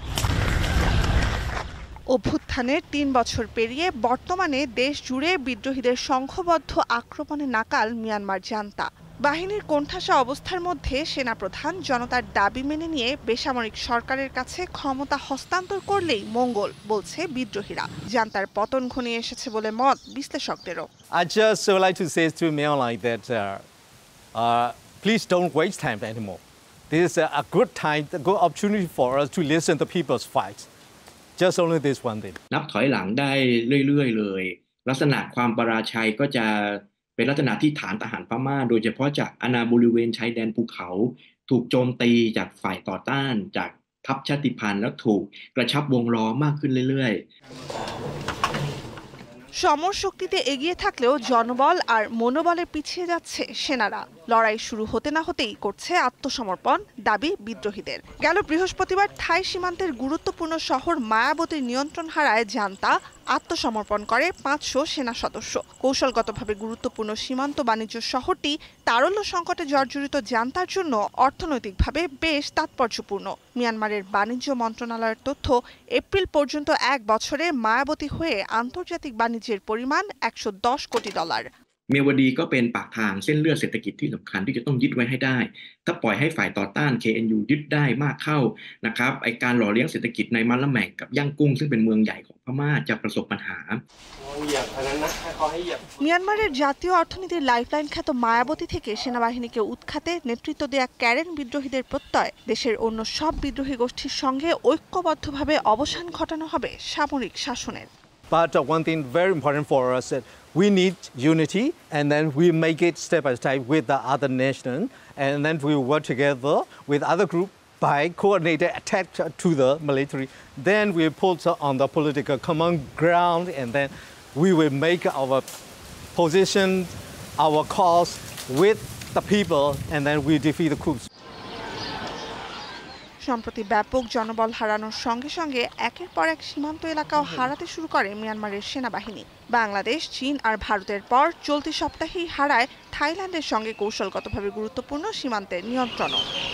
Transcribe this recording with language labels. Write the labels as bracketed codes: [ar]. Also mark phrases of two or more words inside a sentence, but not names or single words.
[bn] অভ্যুত্থানের ৩ বছর পেরিয়ে বর্তমানে দেশ জুড়ে বিদ্রোহীদের সংঘবদ্ধ আক্রমণে নাকাল মিয়ানমার জান্তা। বাহিনীর কোণঠাসা অবস্থার মধ্যে সেনাপ্রধান জনতার দাবি মেনে নিয়ে বেসামরিক সরকারের কাছে ক্ষমতা হস্তান্তর করলেই মঙ্গল বলছে বিদ্রোহীরা। জান্তার পতন ঘনিয়ে এসেছে বলে মত বিশ্লেষকদেরও। [en] I just would like to say to Myanmar that please don't waste time anymore. This is a good time, a good opportunity for us to listen to people's fights. Just only this one thing. [th] นับถอยหลังได้เรื่อยๆเลยลักษณะความปราชัยก็จะเป็นลักษณะที่ฐานทหารพม่าโดยเฉพาะจากอาณาบริเวณชายแดนภูเขาถูกโจมตีจากฝ่ายต่อต้านจากทัพชาติพันธุ์แล้วถูกกระชับวงล้อมากขึ้นเรื่อยๆ [bn] সমর শক্তিতে এগিয়ে থাকলেও জনবল আর মনোবলে পিছিয়ে যাচ্ছে সেনারা। লড়াই শুরু হতে না হতেই করছে আত্মসমর্পণ দাবি বিদ্রোহীদের। গেল বৃহস্পতিবার থাই সীমান্তের গুরুত্বপূর্ণ শহর মায়াবতীর নিয়ন্ত্রণ হারায় জান্তা আত্মসমর্পণ করে ৫০০ সেনা সদস্য। কৌশলগতভাবে গুরুত্বপূর্ণ সীমান্ত বাণিজ্য শহরটি তারল্য সংকটে জর্জরিত জান্তার জন্য অর্থনৈতিকভাবে বেশ তাৎপর্যপূর্ণ। মিয়ানমারের বাণিজ্য মন্ত্রণালয়ের তথ্য, এপ্রিল পর্যন্ত ১ বছরে মায়াবতী হয়ে আন্তর্জাতিক বাণিজ্যের পরিমাণ $১১০ কোটি। [th] เมียวดีก็เป็นปากทางเส้นเลือดเศรษฐกิจที่สำคัญที่จะต้องยึดไว้ให้ได้ถ้าปล่อยให้ฝ่ายต่อต้าน KNU ยึดได้มากเข้านะครับไอ้การหล่อเลี้ยงเศรษฐกิจในมะละแม่งกับย่างกุ้งซึ่งเป็นเมืองใหญ่ของพม่าจะประสบปัญหา [bn] মিয়ানমারের জাতীয় অর্থনীতির লাইফলাইন খ্যাত মায়াবতী থেকে সেনাবাহিনীকে উৎখাতে নেতৃত্ব দেয়া ক্যারেন বিদ্রোহীদের প্রত্যয় দেশের অন্য সব বিদ্রোহী গোষ্ঠীর সঙ্গে ঐক্যবদ্ধভাবে অবসান ঘটানো হবে সামরিক শাসনের। [en] But one thing very important for us is we need unity, and then we make it step by step with the other nation, and then we work together with other group by coordinated attack to the military. Then we put on the political common ground, and then we will make our position, our cause with the people, and then we defeat the coups. [bn] সম্প্রতি ব্যাপক জনবল হারানোর সঙ্গে সঙ্গে একের পর এক সীমান্ত এলাকাও হারাতে শুরু করে মিয়ানমারের সেনাবাহিনী। বাংলাদেশ, চীন আর ভারতের পর চলতি সপ্তাহেই হারায় থাইল্যান্ডের সঙ্গে কৌশলগতভাবে গুরুত্বপূর্ণ সীমান্তের নিয়ন্ত্রণও।